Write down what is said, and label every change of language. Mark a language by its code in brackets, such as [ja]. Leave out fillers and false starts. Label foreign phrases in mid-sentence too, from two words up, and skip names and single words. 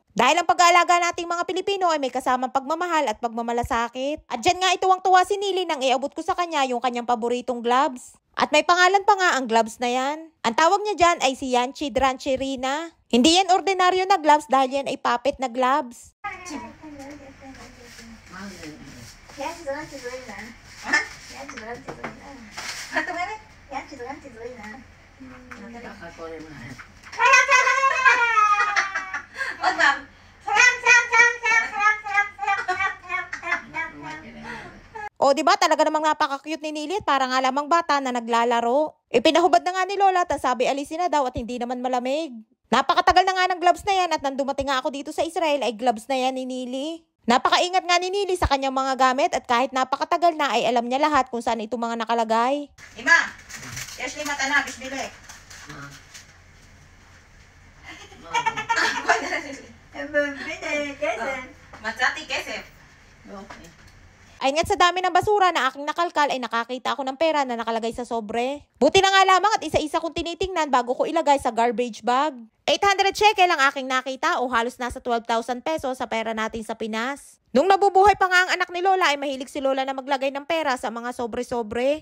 [tl] Dahil ang pag-aalaga nating mga Pilipino ay may kasamang pagmamahal at pagmamalasakit. At dyan nga ituwang-tuwa si Nili nang iabot ko sa kanya yung kanyang paboritong gloves. At may pangalan pa nga ang gloves na yan. Ang tawag niya dyan ay si Yanchi Drancherina. Hindi yan ordinaryo na gloves dahil yan ay puppet na gloves. [he] את אומרת? ככה קוראים להם. עוד פעם. [tl] O diba talaga namang napaka-cute ni Nili at para nga lamang bata na naglalaro. Ipinahubad na nga ni Lola at sabi alisin na daw at hindi naman malamig. Napakatagal na nga ng gloves na yan at nang dumating nga ako dito sa Israel ay gloves na yan ni Nili. Napakaingat nga ni Nili sa kanyang mga gamit at kahit napakatagal na ay alam niya lahat kung saan ito mga nakalagay. [he] אמא, יש לי מתנה בשבילך. מצאתי כסף. [tl] Ay nga't sa dami ng basura na aking nakalkal ay nakakita ako ng pera na nakalagay sa sobre. Buti na nga lamang at isa-isa kong tinitingnan bago ko ilagay sa [en] garbage bag. [tl] 800 shekel ang aking nakita o halos nasa 12,000 pesos sa pera natin sa Pinas. Nung nabubuhay pa nga ang anak ni Lola ay mahilig si Lola na maglagay ng pera sa mga sobre-sobre.